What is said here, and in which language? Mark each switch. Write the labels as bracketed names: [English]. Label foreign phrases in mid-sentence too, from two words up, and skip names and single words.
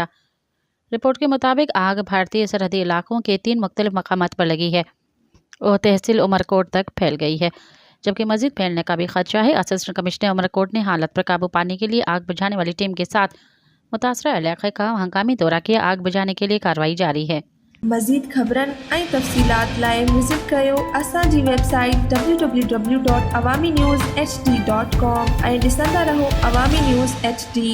[Urdu] رپورٹ کے مطابق آگ بھارتی سرحدی علاقوں کے 3 مختلف مقامات پر لگی ہے اور تحصیل عمر کوٹ تک پھیل گئی ہے، جبکہ مزید پھیلنے کا بھی خدشہ ہے۔ اسسٹنٹ کمشنر عمر کوٹ نے حالت پر قابو پانے کے لیے آگ بجھانے والی ٹیم کے ساتھ متاثرہ علاقے کا ہنگامی دورہ کیا۔ آگ بجھانے کے لیے کارروائی جاری ہے۔ [Sindhi] مزید خبرن ۽ تفصيلات لاءِ وزٹ कयो असांजी वेबसाइट www.awamiNewsHD.com ऐं ॾिसंदा रहो अवामी न्यूज़ HD।